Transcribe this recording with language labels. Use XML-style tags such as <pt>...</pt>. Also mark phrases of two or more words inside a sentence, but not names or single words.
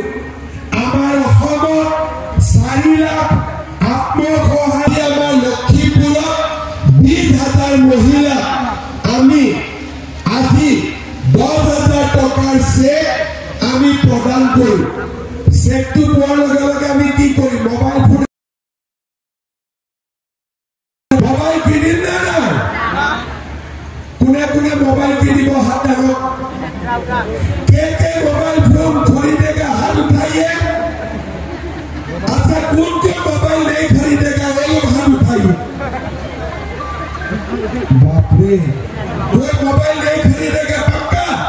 <as>আমাৰ অসমত 4 লাখ আত্মসহায়ক আমাৰ লক্ষীপুৰত 20,000 মহিলা আমি আজি 10,000 টকাৰ চেক আমি প্ৰদান কৰিম। চেকটো পোৱাৰ লগে লগে আমি কি কৰিম? মোবাইল কিনিম নে নাই? কোনে কোনে মোবাইল किनिब?</as> <hi>हाथ देखो के मोबाइल फोन खरीदेगा? हाथ उठाइए। अच्छा, कौन मोबाइल नहीं खरीदेगा? वो लोग हाथ उठाइए। बाप रे, कोई मोबाइल नहीं खरीदेगा पक्का?</hi>